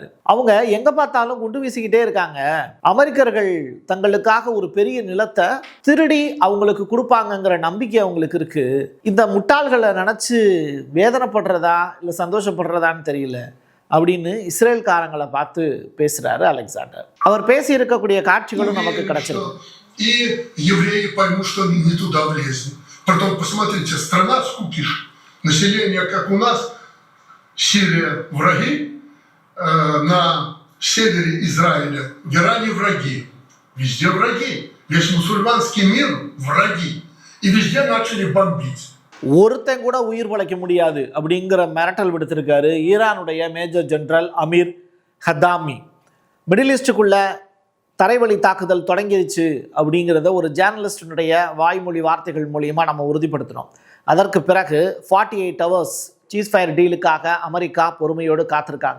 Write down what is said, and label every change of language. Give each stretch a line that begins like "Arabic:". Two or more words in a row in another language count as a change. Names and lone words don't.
Tamil: அவங்க எங்க பார்த்தாலும் குண்டு வீசிக்கிட்டே இருக்காங்க. அமெரிக்கர்கள் தங்களுக்காக ஒரு பெரிய நிலத்தை திருடி அவங்களுக்கு கொடுப்பாங்கங்கிற நம்பிக்கை அவங்களுக்கு இருக்கு. இந்த முட்டாள்களை நினைச்சு வேதனைப்படுறதா இல்லை சந்தோஷப்படுறதான்னு தெரியல அப்படின்னு இஸ்ரேல்காரங்களை பார்த்து பேசுறாரு அலெக்சாண்டர். அவர் பேசி இருக்கக்கூடிய காட்சிகளும் நமக்கு கிடைச்சிருக்கு.
Russian: Население, как у нас, Сирия враги, на севере Израиля, в Иране враги. Везде враги. Весь мусульманский мир враги. И везде начали бомбить.
Tamil: ஒருத்தன் கூட உயிர் பழைக்க முடியாது அப்படிங்கிற மிரட்டல் விடுத்திருக்காரு ஈரானுடைய மேஜர் ஜெனரல் அமீர் ஹதாமி. மிடில் ஈஸ்டுக்குள்ள தரைவழி தாக்குதல் தொடங்கிடுச்சு அப்படிங்கிறத ஒரு ஜேர்னலிஸ்டினுடைய வாய்மொழி வார்த்தைகள் மூலியமாக நம்ம உறுதிப்படுத்தினோம். அதற்கு பிறகு
English: 48 hours ceasefire dealக்காக
Tamil: அமெரிக்கா பொறுமையோடு காத்திருக்காங்க.